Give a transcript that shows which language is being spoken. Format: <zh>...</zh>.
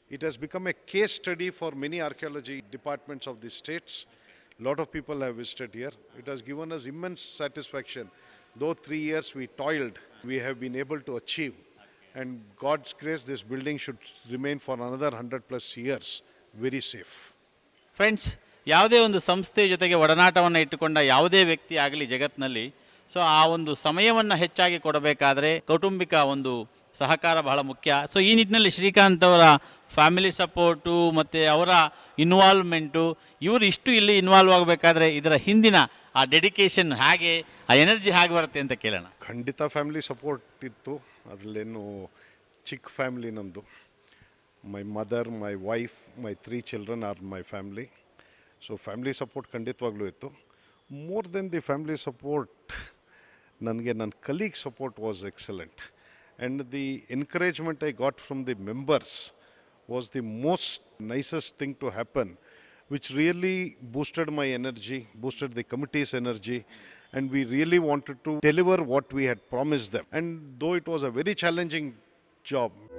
<en>It has become a case study for many archaeology departments of the states. A lot of people have visited here. It has given us immense satisfaction. Though 3 years we toiled, we have been able to achieve. And God's grace, this building should remain for another 100+ years very safe.</en> <kn>Friends, ಯಾವುದೇ ಒಂದು ಸಂಸ್ಥೆ ಜೊತೆಗೆ ಒಡನಾಟವನ್ನು ಇಟ್ಟುಕೊಂಡ ಯಾವುದೇ ವ್ಯಕ್ತಿ ಆಗಲಿ ಜಗತ್ತಿನಲ್ಲಿ, so ಆ ಒಂದು ಸಮಯವನ್ನು ಹೆಚ್ಚಾಗಿ ಕೊಡಬೇಕಾದ್ರೆ ಕೌಟುಂಬಿಕ ಒಂದು ಸಹಕಾರ ಬಹಳ ಮುಖ್ಯ. ಸೊ ಈ ನಿಟ್ಟಿನಲ್ಲಿ ಶ್ರೀಕಾಂತ್ ಅವರ ಫ್ಯಾಮಿಲಿ ಸಪೋರ್ಟು ಮತ್ತು ಅವರ ಇನ್ವಾಲ್ವ್ಮೆಂಟು, ಇವರು ಇಷ್ಟು ಇಲ್ಲಿ ಇನ್ವಾಲ್ವ್ ಆಗಬೇಕಾದ್ರೆ ಇದರ ಹಿಂದಿನ ಆ ಡೆಡಿಕೇಶನ್ ಹೇಗೆ, ಆ ಎನರ್ಜಿ ಹೇಗೆ ಬರುತ್ತೆ ಅಂತ ಕೇಳೋಣ. ಖಂಡಿತ ಫ್ಯಾಮಿಲಿ ಸಪೋರ್ಟ್ ಇತ್ತು. ಅದರಲ್ಲೇನು ಚಿಕ್ಕ ಫ್ಯಾಮಿಲಿ ನಮ್ಮದು.</kn> <en>My mother, my wife, my 3 children are my family.</en> <kn>So family support ಖಂಡಿತವಾಗ್ಲೂ ಇತ್ತು.</kn> <en>more than the family support,</en> <kn>ನನಗೆ ನನ್ನ colleague support</kn> <en>Was excellent. And the encouragement I got from the members was the most nicest thing to happen, which really boosted my energy, boosted the committee's energy, and we really wanted to deliver what we had promised them. And though it was a very challenging job.</en>